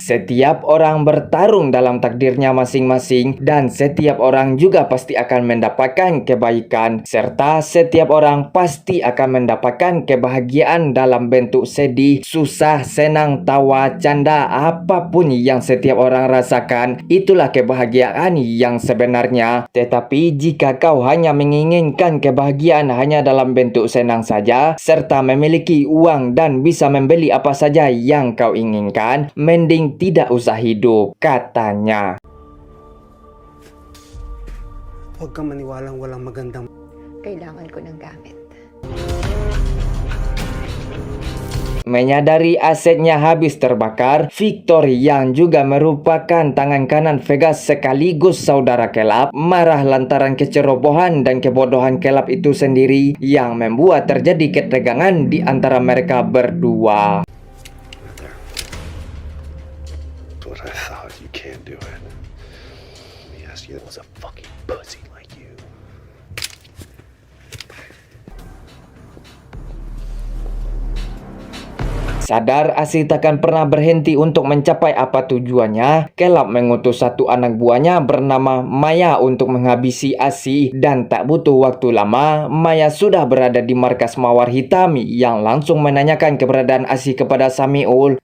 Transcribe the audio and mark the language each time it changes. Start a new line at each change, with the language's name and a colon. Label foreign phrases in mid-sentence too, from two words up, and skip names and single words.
Indonesian: Setiap orang bertarung dalam takdirnya masing-masing dan setiap orang juga pasti akan mendapatkan kebaikan, serta setiap orang pasti akan mendapatkan kebahagiaan dalam bentuk sedih, susah, senang, tawa, canda, apapun yang setiap orang rasakan, itulah kebahagiaan yang sebenarnya. Tetapi jika kau hanya menginginkan kebahagiaan hanya dalam bentuk senang saja, serta memiliki uang dan bisa membeli apa saja yang kau inginkan, mending tidak usah hidup, katanya.
Filipino: Huwag kang maniwalang walang magandang... Kailangan ko ng gamit.
Indonesian: Menyadari asetnya habis terbakar, Victor yang juga merupakan tangan kanan Vegas sekaligus saudara Kelab marah lantaran kecerobohan dan kebodohan Kelab itu sendiri yang membuat terjadi ketegangan di antara mereka berdua.
English: But I thought you can't do it. Let me ask you, was a fucking pussy like you.
Indonesian: Sadar Asih takkan pernah berhenti untuk mencapai apa tujuannya, Kelab mengutus satu anak buahnya bernama Maya untuk menghabisi Asih, dan tak butuh waktu lama, Maya sudah berada di markas Mawar Hitam yang langsung menanyakan keberadaan Asih kepada Samiul.